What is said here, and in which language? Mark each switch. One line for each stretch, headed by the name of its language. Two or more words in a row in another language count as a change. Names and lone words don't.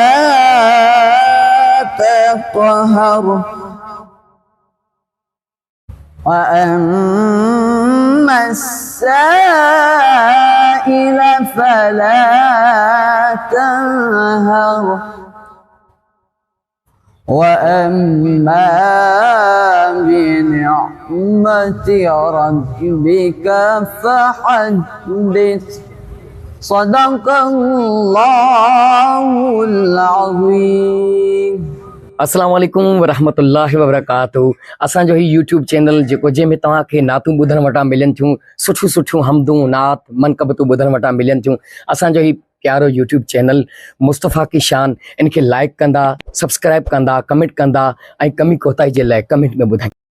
Arabic: تقهر وأما السائل فلا تنهر وأما بنعمة ربك فحدث. صدق الله العظيम. السلام عليكم ورحمة الله وبركاته.
Sindhi: असांजो ही यूट्यूब चैनल जेको जंहिंमें तव्हांखे नातूं ॿुधण वटां मिलनि थियूं, सुठियूं हमदूं नात मनकबतूं ॿुधण वटां मिलनि थियूं। असांजो ही प्यारो यूट्यूब चैनल मुस्तफ़ा की शान, इनखे लाइक कंदा, सब्सक्राइब कंदा, कमेंट कंदा ऐं कमी कोताही जे लाइ कमेंट में ॿुधाईंदा।